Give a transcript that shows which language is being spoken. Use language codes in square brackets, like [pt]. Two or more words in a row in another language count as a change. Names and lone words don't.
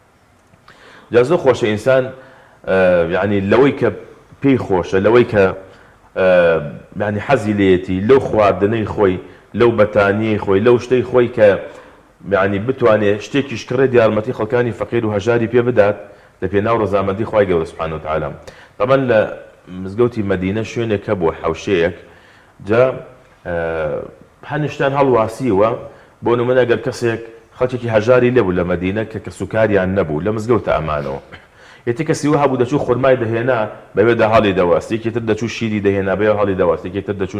[ckb] جا زۆر خۆشە ئینسان یعنی لەوەی کە پێی خۆشە لەوەی کە یعنی حەزی لێتی لەو خواردنەی خۆی لەو بەتانی خۆی لەو شتەی خۆی کە یعنی بتوانێت شتێکی شکڕێت یارمەتی خەڵکانی فەقیر و هەژاری پێ بدات لە پێناو ڕەزامەندی خوای گەورە [ar] سبحانه وتعالى [ckb] طبعا لە مزگەوتی مەدینە شوێنێک هەبووە حەوشەیەک جا هەنیشتان هەڵواسیوە بۆ نمونە ئەگەر کەسێک خەڵکێکی هەژاری لێبوو لە مەدینە کە سوکاریان نەبوو لە مزگەوتە ئەمانەوە یەتی کەسی وە هەبوو دەچوو خورمای دەهێنا بەوێدا هەڵی دەواستی یەکێتر دەچوو شیری دەهێنا بەوێ هەڵی دەواستی یەکێتر دەچوو